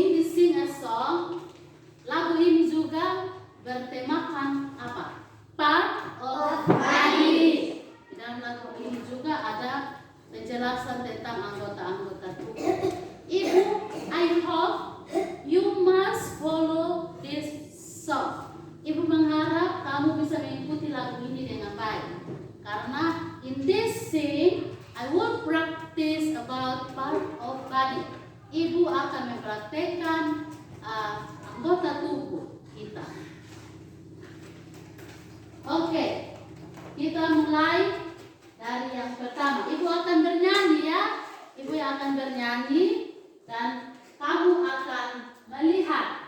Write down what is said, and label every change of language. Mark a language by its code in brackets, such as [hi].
[id] Sing a song. Lagu ini juga bertemakan apa? Part of body. Di dalam lagu ini juga ada penjelasan tentang anggota-anggota tubuh. [en] Ibu, I hope you must follow this song. [id] Ibu mengharap kamu bisa mengikuti lagu ini dengan baik. [en] Karena in this sing, I will practice about part of body. [id] Ibu akan mempraktekkan anggota tubuh kita. Oke, kita mulai dari yang pertama. Ibu akan bernyanyi ya. Ibu yang akan bernyanyi dan kamu akan melihat.